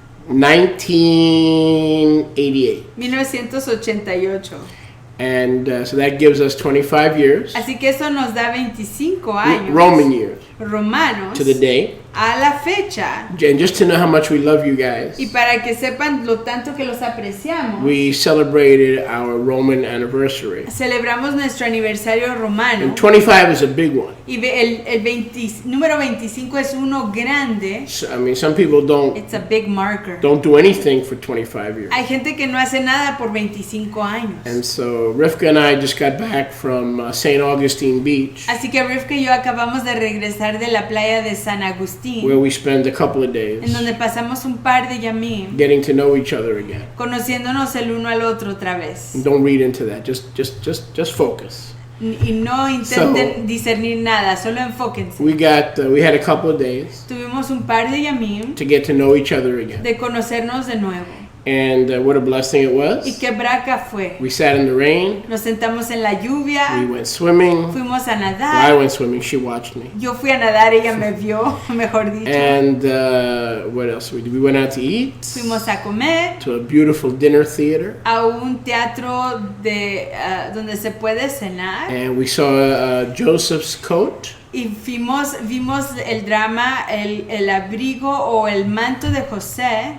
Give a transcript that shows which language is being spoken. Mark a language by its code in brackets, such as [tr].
[en] 1988. [es] 1988. [en] And so that gives us 25 years, [es] Así que eso nos da 25 años [en] Roman years, [es] romanos [en] to the day. [es] a la fecha. [en] And just to know how much we love you guys, [es] Y para que sepan lo tanto que los apreciamos, [en] we celebrated our Roman anniversary. [es] celebramos nuestro aniversario romano. [en] And 25 is a big one. [es] Y número 25 es uno grande. [en] So, I mean, some people It's a big marker. don't do anything for 25 years. [es] Hay gente que no hace nada por 25 años. [en] And so Rivka and I just got back from St. Augustine Beach, [es] Así que Rivka y yo acabamos de regresar de la playa de San Agustín, [en] where we spent a couple of days [es] en donde pasamos un par de yamim [en] getting to know each other again. [es] conociéndonos el uno al otro otra vez. [en] And don't read into that. Just focus. [es] Y no intenten discernir nada, solo enfóquense. [en] We had a couple of days [es] Tuvimos un par de yamim [en] to get to know each other again. [es] de conocernos de nuevo. [en] And what a blessing it [es] Y [en] was. [es] qué braca fue. [en] We sat in the rain. [es] Nos sentamos en la [en] We [es] lluvia, [en] went swimming. [es] fuimos a [en] Well, I [es] nadar. [en] went swimming. She watched me. [es] Yo fui a nadar, ella me vio, mejor dicho. [en] And what else we did? We went out to eat, [es] Fuimos a comer [en] to a beautiful dinner theater. [es] a un teatro donde se puede cenar. [en] And we saw Joseph's coat. [es] Y vimos el drama, el abrigo o el manto de José.